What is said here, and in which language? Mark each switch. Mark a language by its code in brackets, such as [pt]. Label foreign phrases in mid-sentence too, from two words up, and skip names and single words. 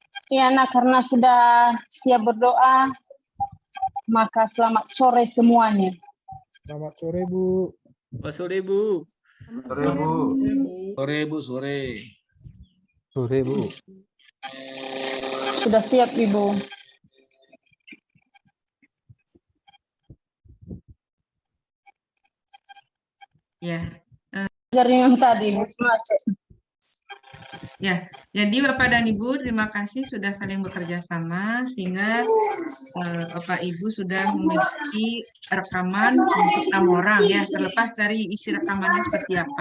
[id] Ya, nah karena sudah siap berdoa, maka selamat sore semuanya. Selamat sore, Bu. Pak sore Bu. Sore Bu. Sore Bu, sore. Sore, Bu. Sudah siap, Ibu. Ya, Dari yang tadi, Bu. ya. Jadi Bapak dan Ibu, terima kasih sudah saling bekerja sama sehingga Bapak Ibu sudah memiliki rekaman untuk 6 orang ya, terlepas dari isi rekamannya seperti apa.